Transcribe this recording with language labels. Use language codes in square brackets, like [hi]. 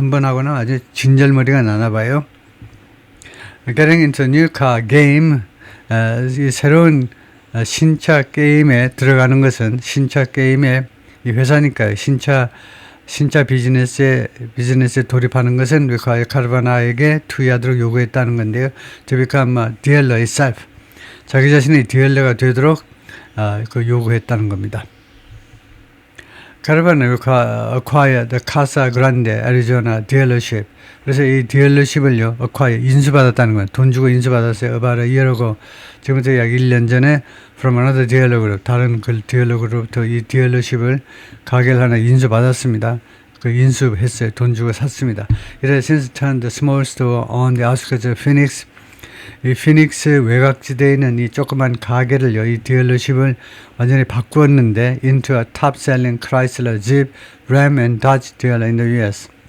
[ko] 한 번 하고는 아주 진절머리가 나나 봐요. [en] Getting into new car game, [ko] 이 새로운 신차 게임에 들어가는 것은, 신차 게임의 이 회사니까요. 신차 비즈니스에 돌입하는 것은 카르바나에게 투자하도록 요구했다는 건데요. [en] To become a dealer itself. [ko] 자기 자신이 딜러가 되도록 요구했다는 겁니다. [en] 카르바나 acquired the Casa Grande Arizona dealership. [ko] 그래서 이 딜러십을요, 인수받았다는 거예요. 돈 주고 인수받았어요. [en] about a year ago. [ko] 지금부터 약 1년 전에 [en] from another dealer group, [ko] 다른 그 딜러 그룹부터 이 딜러십을 가게를 하나 인수받았습니다. 인수했어요. 돈 주고 샀습니다. [en] 이래 since turned the small store on the outskirts of Phoenix. [ko] 이 피닉스 외곽지대에 있는 이 조그만 가게를요, 이 딜러십을 완전히 바꾸었는데 [en] into a top-selling Chrysler, Jeep, Ram and Dodge dealer in the US.